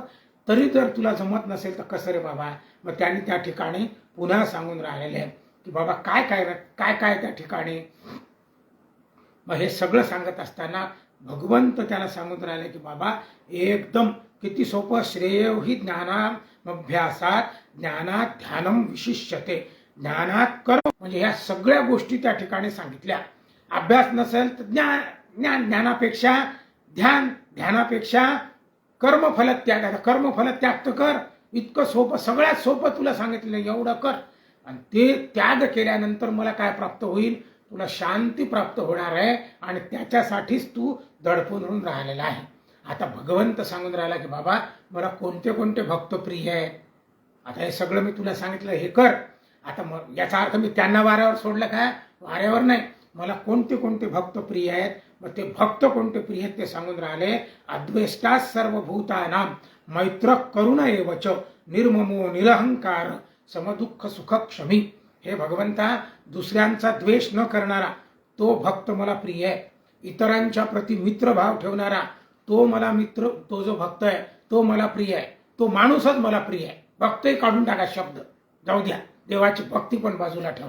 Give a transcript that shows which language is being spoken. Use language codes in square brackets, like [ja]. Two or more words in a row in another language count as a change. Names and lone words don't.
[mr] तरी जर तुला जमत नसेल तर कसं रे बाबा? मग त्यांनी त्या ठिकाणी पुन्हा सांगून राहिलेले की बाबा काय त्या ठिकाणी. मग हे सगळं सांगत असताना भगवंत त्याला सांगून राहिले की बाबा एकदम किती सोपं. [sa] श्रेयो ही ज्ञानाभ्यासात ज्ञानात ध्यानम विशिष्यते. [mr] ज्ञानात कर्म, म्हणजे या सगळ्या गोष्टी त्या ठिकाणी सांगितल्या. अभ्यास नसेल तर ज्ञान, ज्ञानापेक्षा ध्यान, ध्यानापेक्षा कर्मफल त्याग. आता कर्मफल त्याग तर कर, इतकं सोपं, सगळ्यात सोपं तुला सांगितलं, एवढं कर. आणि ते त्याग केल्यानंतर मला काय प्राप्त होईल? तुला शांती प्राप्त होणार आहे आणि त्याच्यासाठीच तू दडपून राहिलेला आहे. आता भगवंत सांगून राहिला की बाबा मला कोणते कोणते भक्त प्रिय आहेत. आता हे सगळं मी तुला सांगितलं, हे कर. आता याचा अर्थ मी त्यांना वाऱ्यावर सोडलं काय? वाऱ्यावर नाही. मला कोणते कोणते भक्त प्रिय आहेत, मग ते भक्त कोणते प्रिय आहेत ते सांगून राहिले. [sa] अद्वेष्टा सर्वभूतानां मैत्र करुण एवच निर्ममो निरहंकार समदुःख सुख क्षमी. [mr] हे भगवंता, दुसऱ्यांचा द्वेष न करणारा तो भक्त मला प्रिय आहे. इतरांच्या प्रती मित्रभाव ठेवणारा तो मला मित्र, तो जो भक्त आहे तो मला प्रिय आहे. तो माणूसच मला प्रिय आहे. भक्तही काढून टाका, शब्द जाऊ द्या, देवाची भक्ती पण बाजूला ठेवा.